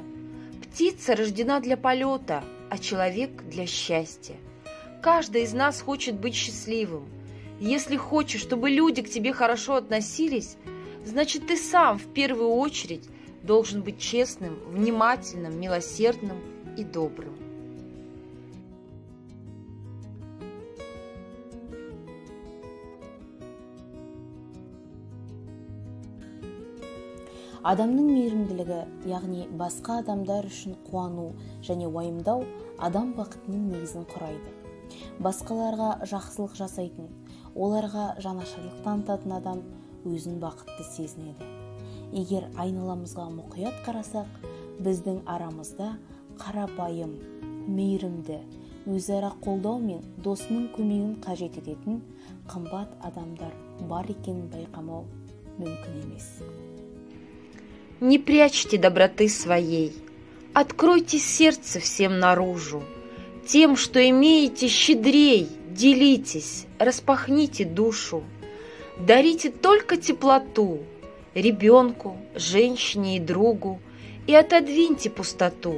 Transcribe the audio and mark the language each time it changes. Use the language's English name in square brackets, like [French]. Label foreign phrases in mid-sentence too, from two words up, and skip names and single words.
[Russian] Птица рождена для полета, а человек для счастья. Каждый из нас хочет быть счастливым. Если хочешь, чтобы люди к тебе хорошо относились, значит, ты сам в первую очередь должен быть честным, внимательным, милосердным и добрым. [Kazakh] Адамның мейірімділігі, яғни басқа адамдар үшін қуану және уайымдау адам бақытының негізін құрайды. Басқаларға жақсылық жасайтын, оларға жанашырлық танытатын адам өзін бақытты сезінеді. Егер айналамызға мұқият қарасақ, біздің арамызда қарапайым, мейірімді, өзара қолдау мен досының көмегін қажет ететін қымбат адамдар бар екенін байқамау мүмкін емес. [Russian] Не прячьте доброты своей, откройте сердце всем наружу. Тем, что имеете, щедрей, делитесь, распахните душу. Дарите только теплоту ребенку, женщине и другу, и отодвиньте пустоту.